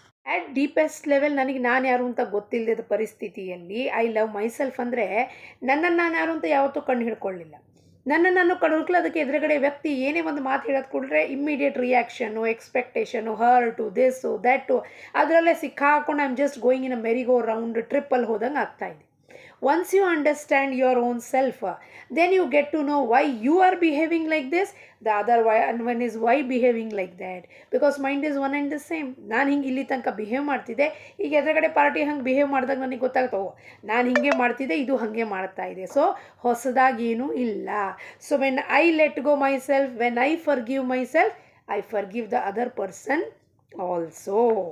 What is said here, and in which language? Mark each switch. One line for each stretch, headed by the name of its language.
English: at deepest level
Kannada: ನನಗೆ ನಾನು ಯಾರು ಅಂತ ಗೊತ್ತಿಲ್ಲದ ಪರಿಸ್ಥಿತಿಯಲ್ಲಿ
English: I love myself
Kannada: ಅಂದರೆ ನನ್ನನ್ನು ನಾನು ಯಾರು ಅಂತ ಯಾವತ್ತೂ ಕಂಡು ಹಿಡ್ಕೊಳ್ಳಿಲ್ಲ. ನನ್ನನ್ನು ನಾನು ಕಂಡು ಹುಡುಕಲು ಅದಕ್ಕೆ ಎದುರುಗಡೆ ವ್ಯಕ್ತಿ ಏನೇ ಒಂದು ಮಾತು ಹೇಳೋದು ಕೂಡಲೇ
English: immediate reaction,
Kannada: ಎಕ್ಸ್ಪೆಕ್ಟೇಷನು, ಹರ್ಟು, ದಿಸ್ಸು ದ್ಯಾಟು, ಅದರಲ್ಲೇ ಸಿಕ್ಕಾಕೊಂಡು
English: I am just going in a merry go round
Kannada: ಟ್ರಿಪ್ಪಲ್ಲಿ ಹೋದಂಗೆ ಆಗ್ತಾಯಿದೆ.
English: Once you understand your own self, then you get to know why you are behaving like this, the other one is why behaving like that, because mind is one and the same.
Kannada: ನಾನು ಹಿಂಗೆ ಇಲ್ಲಿ ತನಕ behave ಮಾಡ್ತಿದ್ದೆ, ಈಗ ಎದುರುಗಡೆ party ಹಂಗೆ behave ಮಾಡಿದಾಗ ನನಗೆ ಗೊತ್ತಾಗ್ತವೆ ನಾನು ಹಿಂಗೆ ಮಾಡ್ತಿದ್ದೆ, ಇದು ಹಾಗೆ ಮಾಡ್ತಾ ಇದೆ. ಸೊ ಹೊಸದಾಗೇನೂ ಇಲ್ಲ.
English: So when I let go myself, when I forgive myself, I forgive the other person also.